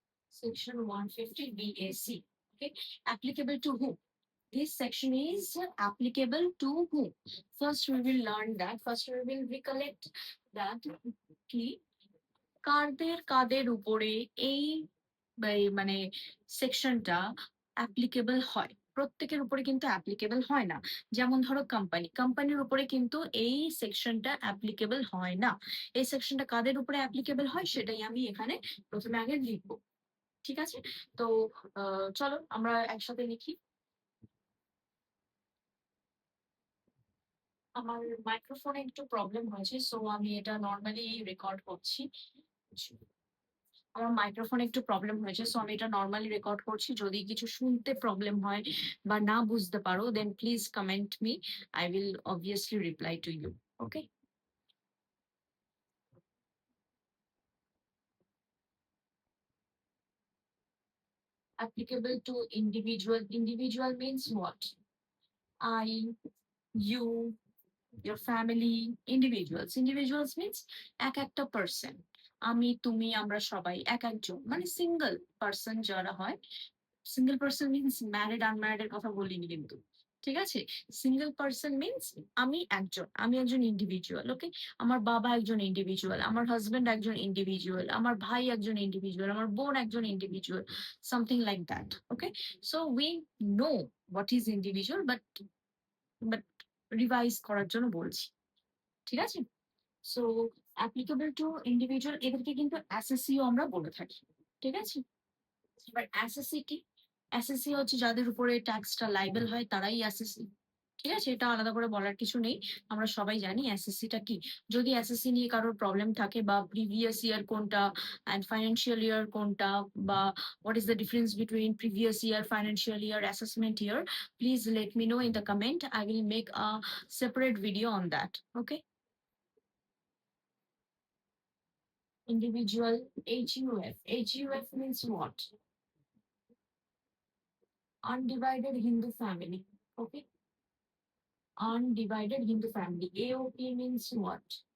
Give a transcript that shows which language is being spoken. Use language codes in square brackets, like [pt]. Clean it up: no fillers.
[en] Section 150 BAC. Okay, applicable to who? This section is applicable to who? First, we will learn that. First, we will recollect that [bn] কি কাদের উপরে এই মানে সেকশনটা applicable হয়। প্রত্যেকের উপরে কিন্তু অ্যাপ্লিকেবল হয় না। যেমন ধরো কোম্পানির উপরে কিন্তু এই সেকশনটা অ্যাপ্লিকেবল হয় না। এই সেকশনটা কাদের উপরে অ্যাপ্লিকেবল হয় সেটাই আমি এখানে প্রথমে আগে লিখবো। ঠিক আছে, তো চলো আমরা একসাথে লিখি। আমার মাইক্রোফোনে একটু প্রবলেম হয়েছে, সো আমি এটা নর্মালি রেকর্ড করছি। আমার মাইক্রোফোনে একটু প্রবলেম হয়েছে, সো আমি এটা নর্মালি রেকর্ড করছি। যদি কিছু শুনতে প্রবলেম হয় বা না বুঝতে পারো, [en] Then please comment me, I will obviously reply to you. Okay, applicable to individual. Individual means what? I, you, your family, individuals. Individuals means এক একটা person. [bn] আমি, তুমি, আমরা সবাই এক একজন, মানে সিঙ্গেল পার্সন যারা হয়। Single person means married unmarried এর কথা বলিনি কিন্তু। ঠিক আছে, সিঙ্গেল পার্সন মিনস আমি একজন ইন্ডিভিজুয়াল। ওকে, আমার বাবা একজন ইন্ডিভিজুয়াল, আমার হাজবেন্ড একজন ইন্ডিভিজুয়াল, আমার ভাই একজন ইন্ডিভিজুয়াল, আমার বোন একজন individual, [en] Something like that. [bn] Okay, [en] so we know what is individual, [bn] but revise করার জন্য বলছি। ঠিক আছে, সো অ্যাপ্লিকেবল টু ইন্ডিভিজুয়াল, এদেরকে কিন্তু অ্যাসেসিও আমরা বলে থাকি। ঠিক আছে, এবার অ্যাসেসি কি? অ্যাসেসি হচ্ছে যাদের উপরে ট্যাক্সটা লাইবেল হয় তারাই অ্যাসেসি। ঠিক আছে, এটা আলাদা করে বলার কিছু নেই, আমরা সবাই জানি অ্যাসেসিটা কি। যদি অ্যাসেসি নিয়ে কারোর প্রবলেম থাকে বা প্রিভিয়াস ইয়ার কোনটা অ্যান্ড ফাইন্যান্সিয়াল ইয়ার কোনটা, বা [en] What is the difference between previous year, financial year, assessment year, please let me know in the comment, I will make a separate video on that. Okay, individual, HUF means what? Undivided Hindu family. Okay, undivided Hindu family. AOP means what?